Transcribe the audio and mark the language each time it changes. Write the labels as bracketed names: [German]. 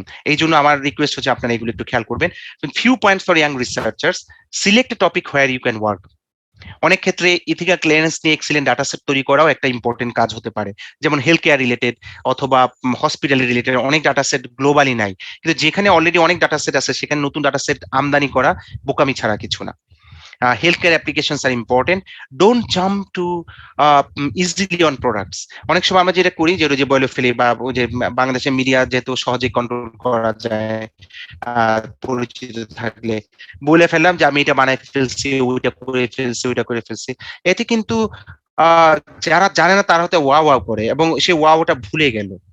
[Bangla] এই জন্য আমার রিকোয়েস্ট হচ্ছে আপনারা এগুলো একটু খেয়াল করবেন। [English] Few points for young researchers: select a topic where you can work. [Bangla] অনেক ক্ষেত্রে ইথিক্যাল ক্লিয়ারেন্স নিয়ে এক্সিলেন্ট ডাটা সেট তৈরি করাও একটা ইম্পর্টেন্ট কাজ হতে পারে, যেমন হেলথ কেয়ার রিলেটেড অথবা হসপিটাল রিলেটেড অনেক ডাটা সেট গ্লোবালি নাই, কিন্তু যেখানে অলরেডি অনেক ডাটা সেট আছে সেখানে নতুন ডাটা সেট আমদানি করা বোকামি ছাড়া কিছু না। [English] Healthcare applications are important. Don't jump to easily on products. [Bangla] অনেক সময় আমরা যেটা করি, যে ওই যে বলে ফেলি, বা ওই যে বাংলাদেশের মিডিয়া যেহেতু সহজে কন্ট্রোল করা যায়, পরিচিত থাকলে বলে ফেললাম যে আমি এটা বানাই ফেলছি, ওইটা করে ফেলছি, ওইটা করে ফেলছি। এতে কিন্তু আহ যারা জানে না তারা হয়তো ওয়া ওয়া করে, এবং সে ওয়া ওটা ভুলে গেল।